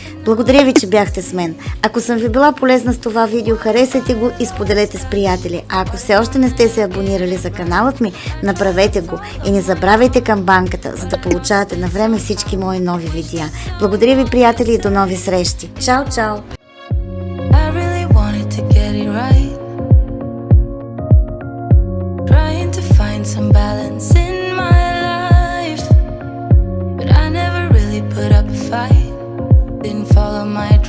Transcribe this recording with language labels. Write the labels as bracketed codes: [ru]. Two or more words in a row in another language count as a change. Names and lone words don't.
[bg] Благодаря ви, че бяхте с мен. Ако съм ви била полезна с това видео, харесайте го и споделете с приятели. А ако все още не сте се абонирали за каналът ми, направете го и не забравяйте камбанката, за да получавате на време всички мои нови видеа. Благодаря ви, приятели, и до нови срещи. Чао, чао! [en] I really wanted to get it right. Trying to find some balance in my life, but I never really put up a fight. Didn't follow my